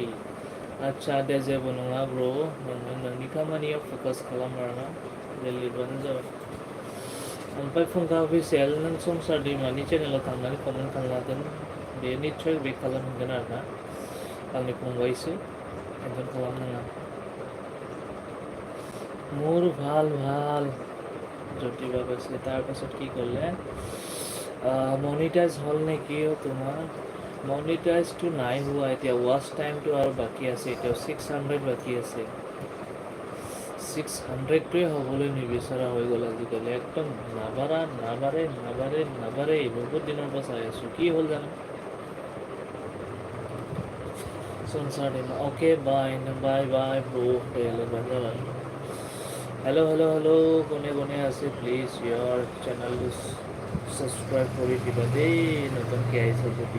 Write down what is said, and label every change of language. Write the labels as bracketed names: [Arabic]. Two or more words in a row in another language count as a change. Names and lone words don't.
[Bodo] आदसा दे, जेबो नङा ब्र', नोङो नोंनि खामानियाव फकास खालाम आरोना, दे लिरबानो जाबाय। ओमफ्राय फुंखा अफिसियेल नों संसार दैमानि चेनेलाव थांनानै कमेन्ट खालामना दोन, बे निस्सय बेक खालामहैगोन आरोना। आंनि फंबायसो, टेनसन खालामनाङा। [Assamese] মোৰ ভাল ভাল, জ্যোতিবা কৈছে। তাৰপাছত কি ক'লে, মনিটাইজ হ'ল নেকি তোমাৰ? মনিটাইজটো নাই হোৱা এতিয়া, ৱাচ টাইমটো আৰু বাকী আছে, এতিয়াও 600 বাকী আছে। 600টোৱে হ'বলৈ নিবিচৰা হৈ গ'ল আজিকালি, একদম নাবাৰে। বহুত দিনৰ পৰা চাই আছোঁ, কি হ'ল জানো। [Bodo] संसार दैमा अके बाय बाय ब्र' दे लिरबानो जाबाय। [Assamese] হেল' কোনে কোনে আছে প্লিজ ইয়াৰ চেনেলটো ছাবস্ক্ৰাইব কৰি দিবা দেই, নতুনকৈ আহিছে যদি।